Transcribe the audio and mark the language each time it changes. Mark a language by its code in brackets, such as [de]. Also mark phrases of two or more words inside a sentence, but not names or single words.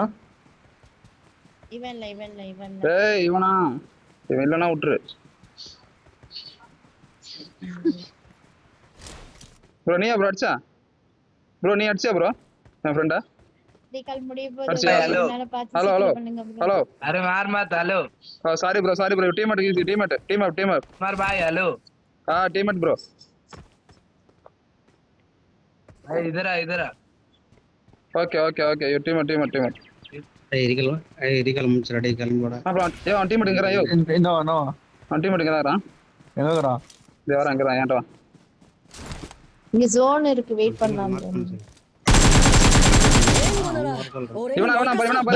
[ta] இவன் ஏய் இவனா? இவன் இல்லனா விட்டுரு. ப்ரோ நீ அடிச்சா? ப்ரோ நீ அடிச்சா ப்ரோ? என் ஃப்ரெண்டா? ரீகால் முடிய போகுது. [en] hello hello [hi] अरे मार मत हेलो. [en] sorry bro team up [hi] मार भाई हेलो. [en] team bro. [hi] इधर आ. [en] okay you team up. [ta] ரீகால் முடிச்சடா, ரீகால் போடா. அப்புறம் அவன் டீம் எடுங்கறா. ஐயோ நோ அவன் டீம் எடுங்கறா. எங்கடா? இதோ வரங்கறா. ஏன்டா இங்க ஜோன் இருக்கு, வெயிட் பண்ணலாம். இவனா பாரு.